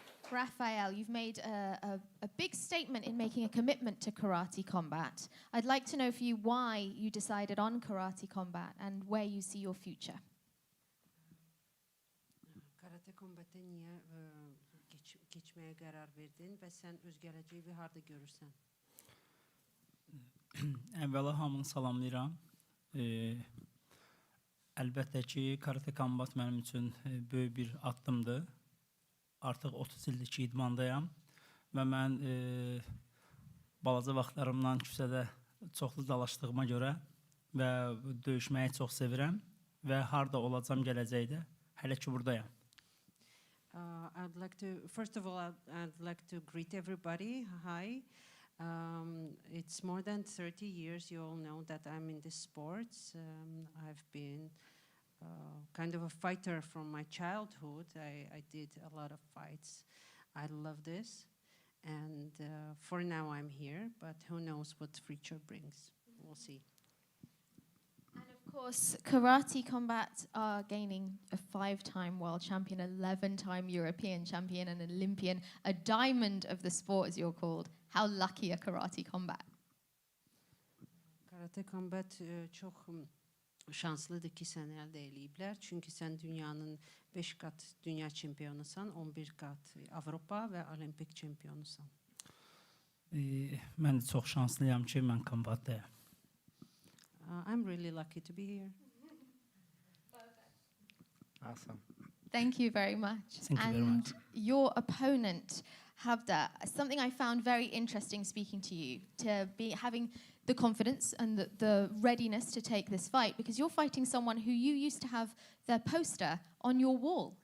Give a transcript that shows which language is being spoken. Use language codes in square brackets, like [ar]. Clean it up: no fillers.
[en] Rafael, you've made a big statement in making a commitment to karate combat. I'd like to know for you why you decided on karate combat and where you see your future. [az] Karate kombatə niyə geçməyə qərar verdin və sən öz gələcəyi harda görürsən? Əvvəla hamını salamlayıram. Əlbəttə ki, karate kombat mənim üçün böyük bir addımdır. Artıq 30 ildir ki, idmandayam və mən balaca vaxtlarımdan küçədə çoxlu dalaşdığıma görə və döyüşməyi çox sevirəm və harda olacam gələcəkdə, hələ ki buradayam. [en] I'd like to, first of all, I'd like to greet everybody. Hi. It's more than 30 years, you all know that I'm in this sports. I've been kind of a fighter from my childhood. I did a lot of fights. I love this. And for now, I'm here, but who knows what future brings? We'll see. And of course, Karate Combat are gaining a 5-time world champion, 11-time European champion, an Olympian, a diamond of the sport, as you're called. How lucky are Karate Combat? [az] Karate Combat çok şanslıdır ki sən əldə eləyiblər. Çünki sən dünyanın 5 qat dünya çempionusan, 11 qat Avropa və olimpik çempionusan. Mən çox şanslıyam ki, mən kombatdayam. [en] I'm really lucky to be here. Awesome. Thank you very much. Thank you very much. Your opponent, Havda, something I found very interesting speaking to you, to be having the confidence and the readiness to take this fight, because you're fighting someone who you used to have their poster on your wall.